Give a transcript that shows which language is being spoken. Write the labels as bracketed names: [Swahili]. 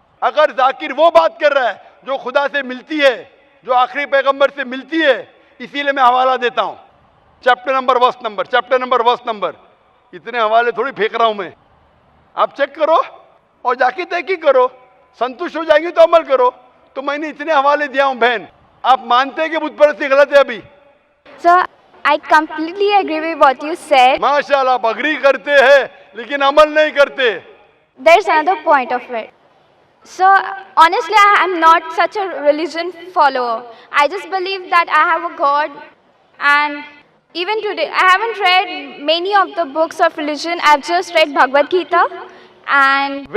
[Urdu] اگر ذاکر وہ بات کر رہا ہے جو خدا سے ملتی ہے, جو آخری پیغمبر سے ملتی ہے, اسی لیے میں حوالہ دیتا ہوں, chapter number verse number, chapter number verse number. اتنے حوالے تھوڑی پھینک رہا ہوں میں, آپ چیک کرو اور جا کے تحقیق کرو, سنتوش ہو جائیں گے تو عمل کرو. تو میں نے اتنے حوالے دیا ہوں بہن. آپ مانتے ہیں کہ بت پرستی غلط ہے ابھی؟ [English] Sir, I completely agree with what you said. [Urdu] ماشاءاللہ آپ اگری کرتے ہیں لیکن عمل نہیں کرتے. [English] There's another point of it. So, honestly, I am not such a religion follower. I just believe that I have a God, and even today, I haven't read many of the books of religion. I've just read Bhagavad Gita, and